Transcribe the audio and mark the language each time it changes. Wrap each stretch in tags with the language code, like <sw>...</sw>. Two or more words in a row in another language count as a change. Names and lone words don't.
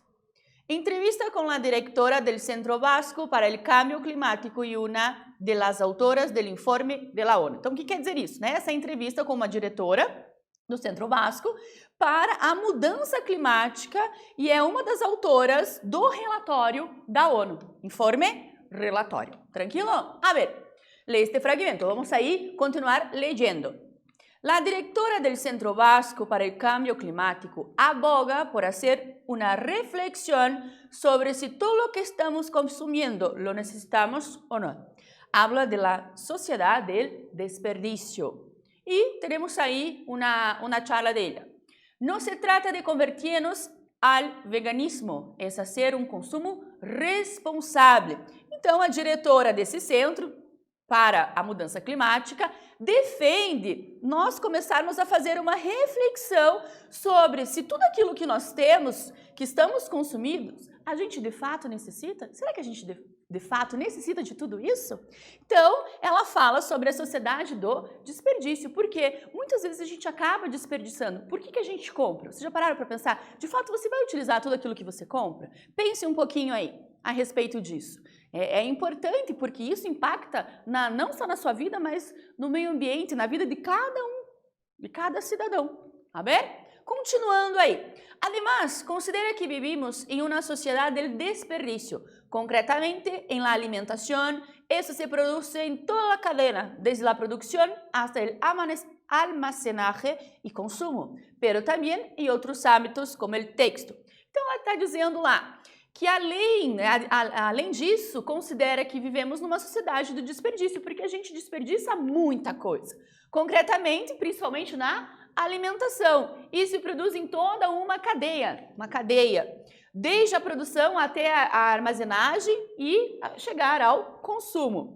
<pt>Entrevista com a diretora do Centro Vasco para o Cambio Climático e uma das autoras do informe da ONU. Então, o que quer dizer isso? Né? Essa entrevista com uma diretora do Centro Vasco para a mudança climática e é uma das autoras do relatório da ONU. Informe, relatório. Tranquilo?</pt> <es>A ver,</es> <pt>lê este fragmento. Vamos aí continuar leyendo.</pt> <es>La directora del Centro Vasco para el Cambio Climático aboga por hacer una reflexión sobre si todo lo que estamos consumiendo lo necesitamos o no. Habla de la sociedad del desperdicio. Y tenemos ahí una charla de ella. No se trata de convertirnos al veganismo, es hacer un consumo responsable.</es> <pt>Então, a diretora desse centro para a mudança climática defende nós começarmos a fazer uma reflexão sobre se tudo aquilo que nós temos, que estamos consumindo, a gente de fato necessita? Será que a gente de fato necessita de tudo isso? Então, ela fala sobre a sociedade do desperdício, porque muitas vezes a gente acaba desperdiçando. Por que a gente compra? Vocês já pararam para pensar? De fato, você vai utilizar tudo aquilo que você compra? Pense um pouquinho aí a respeito disso. É importante porque isso impacta não só na sua vida, mas no meio ambiente, na vida de cada cidadão.</pt> <es>A ver?</es> <pt>Continuando aí.</pt> <es>Además, considera que vivimos</es> <pt>em uma</pt> <es>sociedade del desperdicio, concretamente em la alimentación. Eso se produce en toda la cadena, desde la producción hasta el almacenaje y consumo, pero también en outros ámbitos como el texto.</es> <pt>Então, ela está dizendo lá que além disso, considera que vivemos numa sociedade do desperdício, porque a gente desperdiça muita coisa. Concretamente, principalmente na alimentação. Isso se produz em toda uma cadeia, desde a produção até a armazenagem e chegar ao consumo.</pt>